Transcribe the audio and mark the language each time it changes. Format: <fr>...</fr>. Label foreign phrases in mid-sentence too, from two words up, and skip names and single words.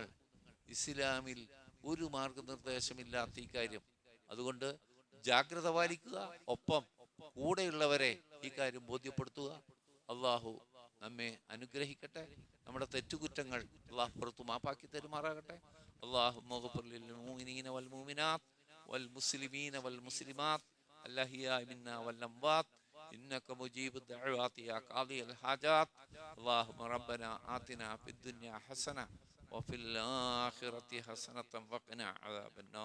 <ml>ഇസ്ലാമിൽ ഒരു മാർഗനിർദ്ദേശമില്ലാത്ത ഈ കാര്യം. അതുകൊണ്ട് ജാഗ്രത പാലിക്കുക, ഒപ്പം കൂടെയുള്ളവരെ ഈ കാര്യം ബോധ്യപ്പെടുത്തുക. അള്ളാഹു നമ്മെ അനുഗ്രഹിക്കട്ടെ. നമ്മുടെ തെറ്റുകുറ്റങ്ങൾ അള്ളാഹു പുറത്തു മാപ്പാക്കി തരുമാറാകട്ടെ.</ml> <ar>اللهم اغفر للمؤمنين والمؤمنات والمسلمين والمسلمات الأحياء منا والأموات إنك مجيب الدعوات يا قاضي الحاجات. اللهم ربنا آتنا في الدنيا حسنة وفي الآخرة حسنة وقنا عذاب النار.</ar>